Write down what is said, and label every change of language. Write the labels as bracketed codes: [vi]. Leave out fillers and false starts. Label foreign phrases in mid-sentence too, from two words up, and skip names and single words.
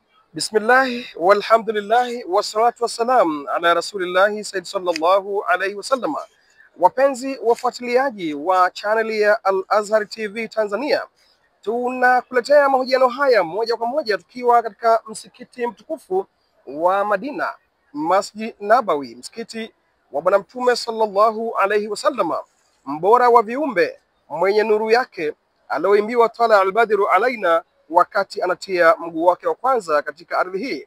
[ar] بسم الله والحمد لله والصلاة والسلام على رسول الله سيد صلى الله عليه وسلم. [sw] Wapenzi wafuatiliaji wa chaneli ya Al Azhar TV Tanzania, tunakuletea mahojiano haya moja kwa moja tukiwa katika msikiti mtukufu wa Madina, Masjid Nabawi, msikiti wa Bwana Mtume [ar] صلى الله عليه وسلم, [sw] mbora wa viumbe, mwenye nuru yake alioimbiwa [ar] طلع البدر علينا [sw] wakati anatia mguu wake wa kwanza katika ardhi hii.